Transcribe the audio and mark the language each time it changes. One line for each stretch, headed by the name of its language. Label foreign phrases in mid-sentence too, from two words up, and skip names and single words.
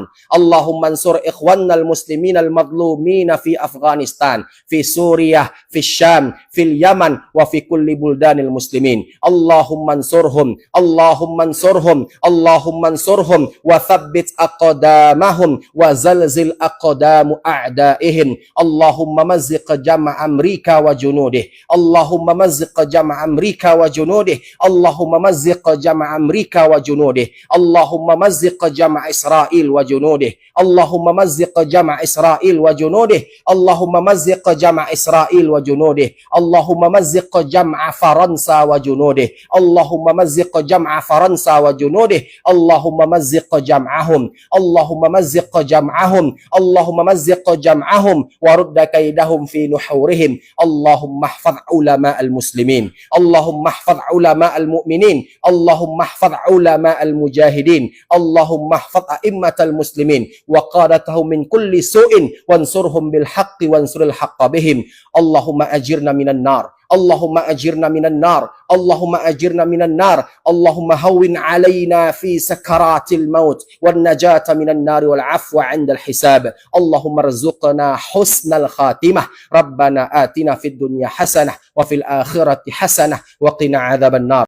Arabic: اللهم انصر إخواننا المسلمين المظلومين في أفغانستان في سوريا في الشام في اليمن وفي كل بلدان المسلمين. اللهم انصرهم اللهم انصرهم اللهم انصرهم وثبت أقدامهم وزلزل أقدام أعدائهم. اللهم مزق جمع أمريكا وجنوده. اللهم مزق جمع أمريكا وجنوده اللهم مزق جمع أمريكا وجنوده. اللهم مزق جمع إسرائيل وجنوده. اللهم مزق جمع إسرائيل وجنوده اللهم مزق جمع إسرائيل وجنوده. اللهم مزق جمع فرنسا وجنوده. اللهم مزق جمع فرنسا وجنوده اللهم مزق جمعهم. اللهم مزق جمعهم. اللهم مزق جمعهم ورد كيدهم في نحورهم. اللهم احفظ علماء المسلمين اللهم احفظ علماء المؤمنين. اللهم احفظ علماء المجاهدين اللهم احفظ أئمة المسلمين وقادتهم من كل سوء وانصرهم بالحق وانصر الحق بهم. اللهم أجرنا من النار اللهم أجرنا من النار. اللهم أجرنا من النار. اللهم هون علينا في سكرات الموت والنجاة من النار والعفو عند الحساب. اللهم ارزقنا حسن الخاتمة. ربنا آتنا في الدنيا حسنة وفي الآخرة حسنة وقنا عذاب النار.